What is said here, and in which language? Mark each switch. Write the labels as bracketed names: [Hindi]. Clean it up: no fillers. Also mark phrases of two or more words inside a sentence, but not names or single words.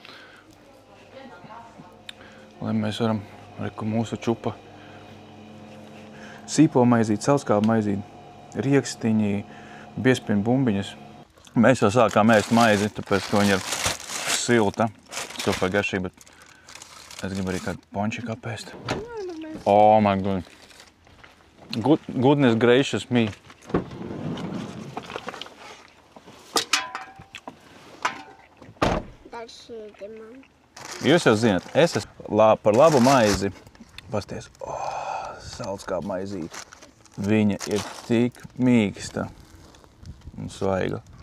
[Latvian] Lai mēs varam, mūsu čupa sīpo maizīti, salckābu maizīti, riekstiņi, biespienu bumbiņas. Mēs jau sākām ēst maizi, tāpēc, ka viņa ir silta, super garšīga, bet es gribu arī kādu pončiku apēst. [English] Oh my God. Goodness gracious me. [Latvian] Jūs jau zināt, es esmu par labu maizi. Pasties, salckābu maizīti. Viņa ir tik mīksta un svaiga.